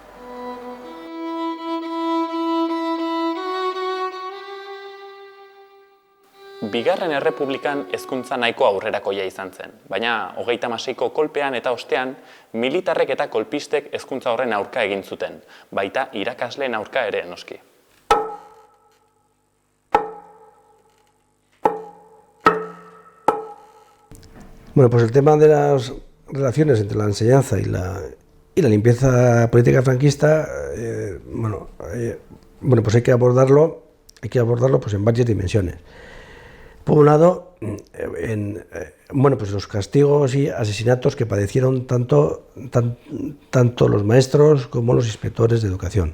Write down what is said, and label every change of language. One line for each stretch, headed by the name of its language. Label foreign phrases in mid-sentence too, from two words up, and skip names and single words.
Basque: Bigarren errepublikan hezkuntza nahiko aurrerakoia izan zen, baina 36ko kolpean eta ostean militarrek eta kolpistek hezkuntza horren aurka egin zuten, baita irakasleen aurka ere noski.
Spanish: Bueno, pues el tema de las relaciones entre la enseñanza y la limpieza política franquista, pues hay que abordarlo pues en varias dimensiones. Por un lado, los castigos y asesinatos que padecieron tanto los maestros como los inspectores de educación.